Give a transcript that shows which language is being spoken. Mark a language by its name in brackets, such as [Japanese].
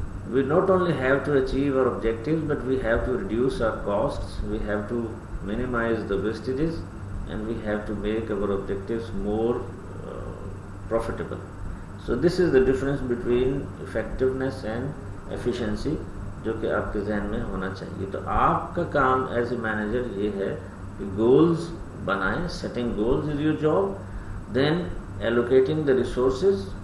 [English] We not only have to achieve our objectives, but we have to reduce our costs, we have to minimize the wastages, and we have to make our objectives more profitable. So this is the difference between effectiveness and efficiency, [Urdu] جو کہ آپ کے ذہن میں ہونا چاہیے. تو آپ کا کام ایز اے مینیجر یہ ہے کہ گولز بنائیں. [English] Setting goals is your job. Then allocating the resources.